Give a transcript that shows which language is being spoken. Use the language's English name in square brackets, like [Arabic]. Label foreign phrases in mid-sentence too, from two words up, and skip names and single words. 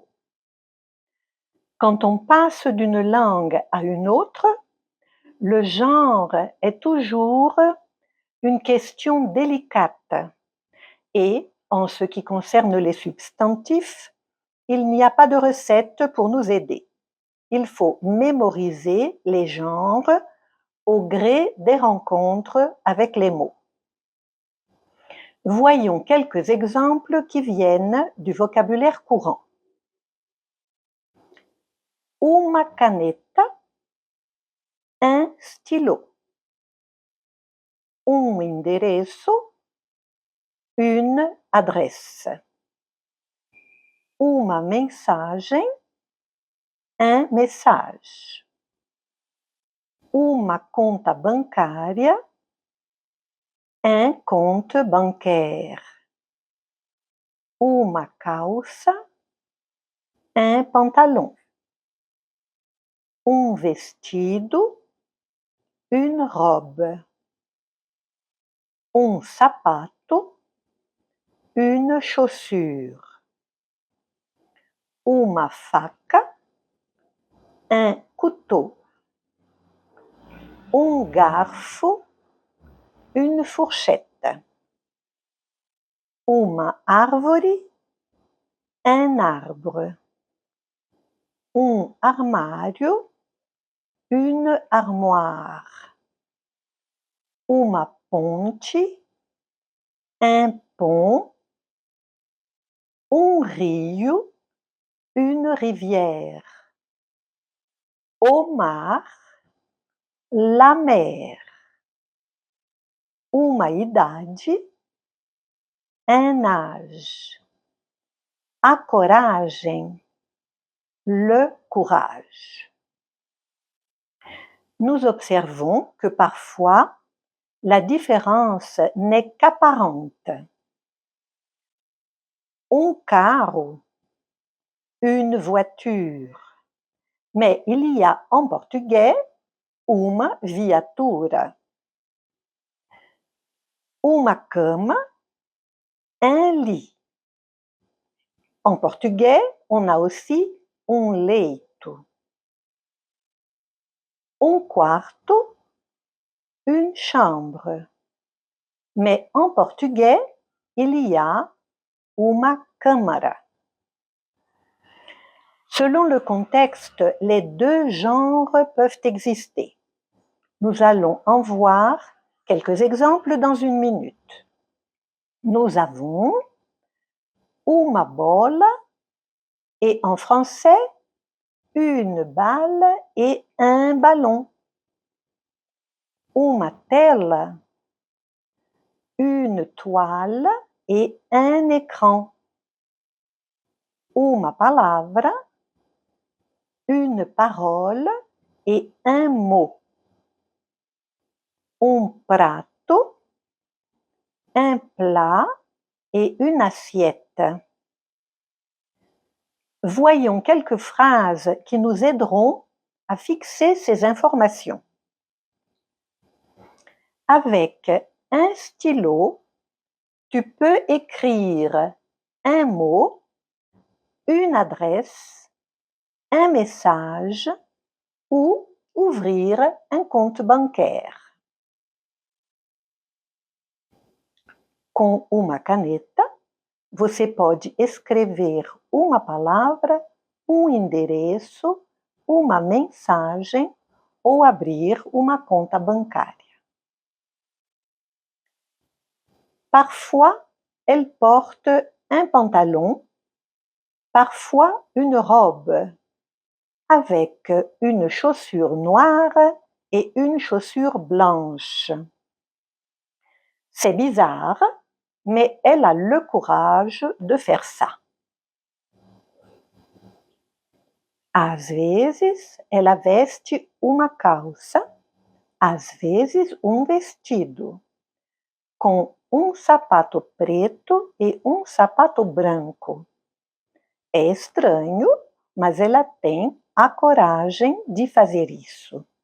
[French] Quand on passe d'une langue à une autre, le genre est toujours une question délicate et, en ce qui concerne les substantifs, il n'y a pas de recette pour nous aider. Il faut mémoriser les genres au gré des rencontres avec les mots. Voyons quelques exemples qui viennent du vocabulaire courant. [Portuguese] Uma caneta, [French] un stylo. [Portuguese] Un endereço, [French] une adresse. [Portuguese] Uma mensagem, [French] un message. [Portuguese] Uma conta bancária, [French] un compte bancaire. [Portuguese] Uma calça, [French] un pantalon. [Portuguese] Um vestido, [French] une robe. [Portuguese] Um sapato, [French] une chaussure. [Portuguese] Uma faca, [French] un couteau. [Portuguese] Um garfo, [French] une fourchette. [Portuguese] Uma árvore, [French] un arbre. [Portuguese] Um armário, [French] une armoire. [Portuguese] Uma ponte, [French] un pont. [Portuguese] Um rio, [French] une rivière. [Portuguese] Au mar, [French] la mer. [Portuguese] Uma idade, [French] un âge. [Portuguese] A coragem, [French] le courage. Nous observons que parfois, la différence n'est qu'apparente. [Portuguese] Un carro, [French] une voiture. Mais il y a en portugais [Portuguese] uma viatura. Uma cama, [French] un lit. En portugais, on a aussi un leito. [Portuguese] Un quarto, [French] une chambre. Mais en portugais, il y a [Portuguese] uma câmara. [French] Selon le contexte, les deux genres peuvent exister. Nous allons en voir quelques exemples dans une minute. Nous avons [Portuguese] uma bola [French] et en français, une balle et un ballon. [Portuguese] Uma tela, [French] une toile et un écran. [Portuguese] Uma palavra, [French] une parole et un mot. Un prato, un plat et une assiette. Voyons quelques phrases qui nous aideront à fixer ces informations. Avec un stylo, tu peux écrire un mot, une adresse, un message ou ouvrir un compte bancaire. [Portuguese] Com uma caneta, você pode escrever uma palavra, um endereço, uma mensagem ou abrir uma conta bancária. [French] Parfois, elle porte un pantalon, parfois une robe, avec une chaussure noire et une chaussure blanche. C'est bizarre, mais elle a le courage de faire ça. [Portuguese] Às vezes, ela veste uma calça, às vezes vestido, com sapato preto e sapato branco. É estranho, mas ela tem a coragem de fazer isso.